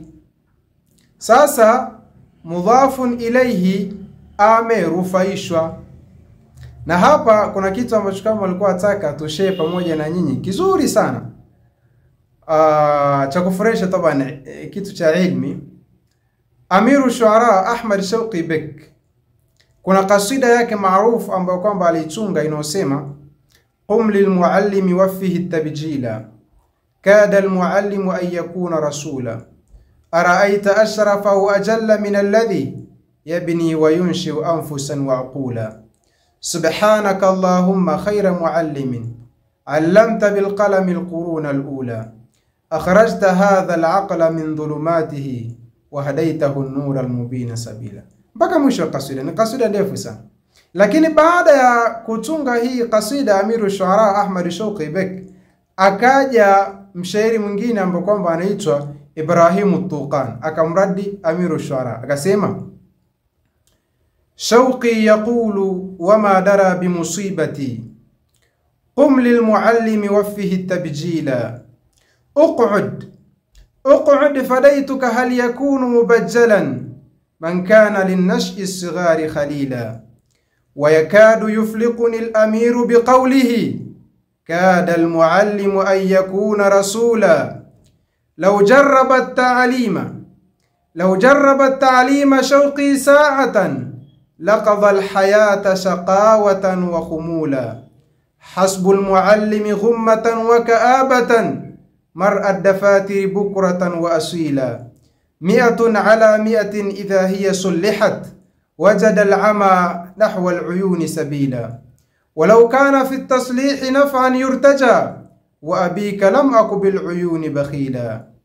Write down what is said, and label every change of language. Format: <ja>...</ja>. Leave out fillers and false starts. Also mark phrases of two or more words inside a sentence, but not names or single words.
<sw>Sasa</sw> <ar>مضاف إليه</ar> <sw>amerufaishwa, na hapa kuna kitu ambacho kama walikuwa wataka tushare pamoja na nyinyi, kizuri sana cha kufurahisha, tabana kitu cha ilmi.</sw> <ar>أمير الشعراء</ar> <sw>Ahmad Shauqi Bek, kuna kasida yake maarufu ambayo kwamba alitunga inayosema: qum</sw> <ar>للمعلم وفه التبجيلا, كاد المعلم أن يكون رسولا أرأيت أشرف أو أجل من الذي يبني وينشئ أنفسا وعقولا سبحانك اللهم خير معلم علمت بالقلم القرون الأولى أخرجت هذا العقل من ظلماته وهديته النور المبين سبيلا.</ar> <sw>Mpaka mwisho wa kasida. Ni kasida ndefu sana. Lakini baada ya kutunga hii kasida</sw> <ar>Amiru Shuara</ar> <sw>Ahmad Shauqi Bek, akaja mshairi mwingine ambaye kwamba anaitwa Ibrahim Tuqan, akamradi</sw> <ar>Amiru Shuara,</ar> <sw>akasema:</sw> <ar>شوقي يقول وما درى بمصيبتي قم للمعلم وفه التبجيلا اقعد فديتك هل يكون مبجلا من كان للنشء الصغار خليلا ويكاد يفلقني الأمير بقوله كاد المعلم أن يكون رسولا لو جرب التعليم شوقي ساعة لقضى الحياة شقاوة وخمولا حسب المعلم غمة وكآبة مرء الدفاتر بكرة وأصيلا 100 على 100 إذا هي صلحت وجد العمى نحو العيون سبيلا ولو كان في التصليح نفعا يرتجى وأبيك لم أك بالعيون بخيلا</ar>